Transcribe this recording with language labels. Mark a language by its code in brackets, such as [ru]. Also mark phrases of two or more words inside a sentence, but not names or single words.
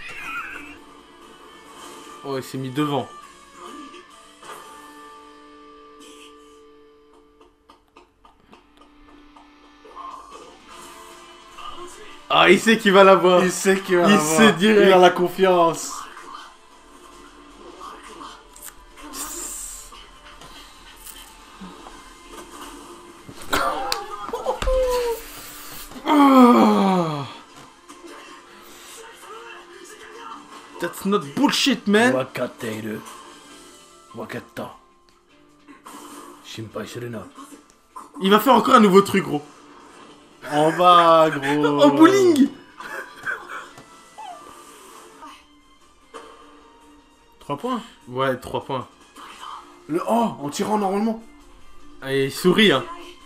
[fr] Oh, il s'est mis devant. Ah, il sait qu'il va l'avoir. Il sait qu'il va Il l'avoir. sait direct. Il a la confiance. Oh. [en] That's not bullshit, man. [ja] 分かっている。分かった。心配するな. [fr] Il va faire encore un nouveau truc, gros. En bas, gros. En bowling. 3 points. Ouais, 3 points. Le oh, en tirant normalement. Et il sourit, hein.